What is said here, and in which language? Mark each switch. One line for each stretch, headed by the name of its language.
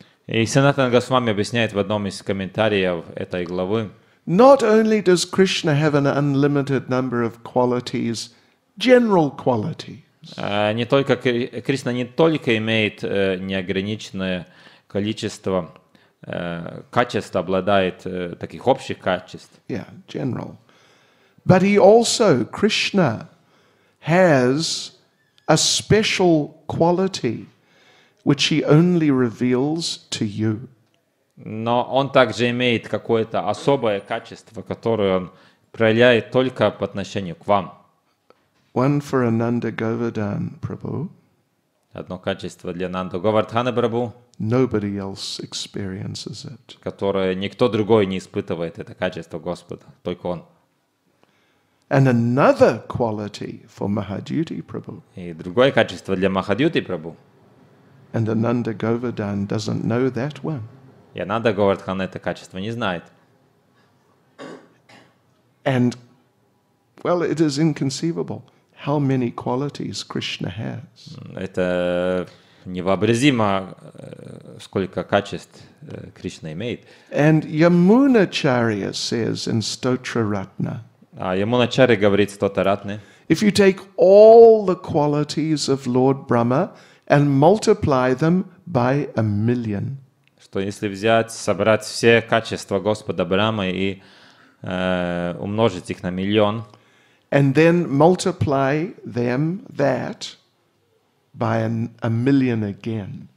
Russian: И Санатана Госвами объясняет в одном из комментариев этой главы,
English: Not only does Krishna have an unlimited number of qualities, general qualities,
Russian: не только Кришна не только имеет неограниченное количество качеств, обладает таких общих качеств,
English: yeah, general, but he also, Krishna, has a special quality which he only reveals to you.
Russian: но он также имеет какое-то особое качество, которое он проявляет только по отношению к вам.
English: One for Ananda Govardhan Prabhu.
Russian: Одно качество для Нанду Говардхана Прабху,
English: Nobody else experiences it.
Russian: которое никто другой не испытывает, это качество Господа, только он.
English: And another quality for Mahadyuti Prabhu.
Russian: И другое качество для Махадьюти Прабху.
English: And Ananda Govardhan doesn't know that one.
Russian: И Ананда Говардхан это качество не знает.
English: And, well, it is inconceivable how many qualities Krishna has.
Russian: Это невообразимо, сколько качеств Кришна имеет.
English: And Yamunacharya says in Stotra Ratna,
Russian: А Ямуначарья говорит Стотаратны,
English: if you take all the qualities of Lord Brahma and multiply them by 1,000,000,
Russian: что если взять, собрать все качества Господа Брахмы и умножить их на 1,000,000,
English: and then multiply that by 1,000,000 again,